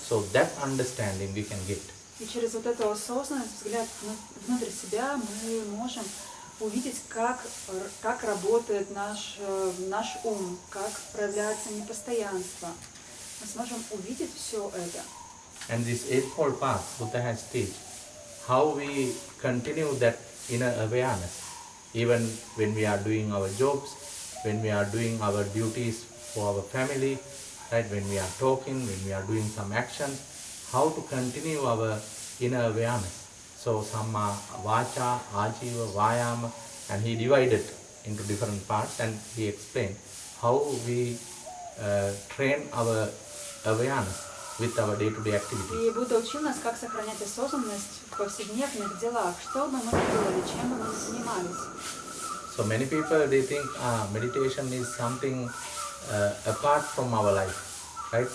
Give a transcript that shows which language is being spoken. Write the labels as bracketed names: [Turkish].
[English] So that understanding we can get. [Russian] И через вот эту осознанность, взгляд внутрь себя, мы можем увидеть, как работает наш ум, как проявляется непостоянство. Мы сможем увидеть все это. [English] And this Eightfold Path, Buddha has taught how we continue that inner awareness, even when we are doing our jobs, when we are doing our duties for our family, right? When we are talking, when we are doing some action, how to continue our inner awareness. So Samma, Vacha, Ajiva, Vayama, and he divided into different parts and he explained how we train our awareness with our day-to-day activities. [Russian] И Будда учил нас, как сохранять осознанность в повседневных делах, что бы мы ни делали, чем бы мы ни занимались. [English] So many people they think meditation is something apart from our life, right?